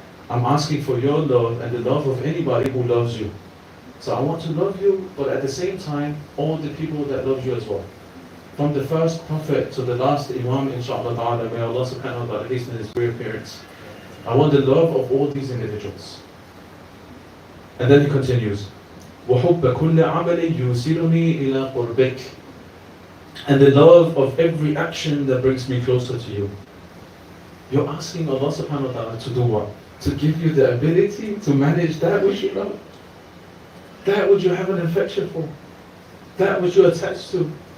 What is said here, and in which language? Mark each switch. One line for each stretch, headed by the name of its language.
English: I'm asking for your love and the love of anybody who loves you. So I want to love you, but at the same time, all the people that love you as well. From the first prophet to the last imam, inshaAllah ta'ala, may Allah subhanahu wa ta'ala hasten his reappearance. I want the love of all these individuals. And then he continues,
Arabic: وَحُبَّ كُلِّ عَمَلٍ يُوصِلُنِي إِلَىٰ قُرْبِكَ.
English: And the love of every action that brings me closer to you. You're asking Allah subhanahu wa ta'ala to do what? To give you the ability to manage that which you love. That which you have an affection for. That which you're attached to.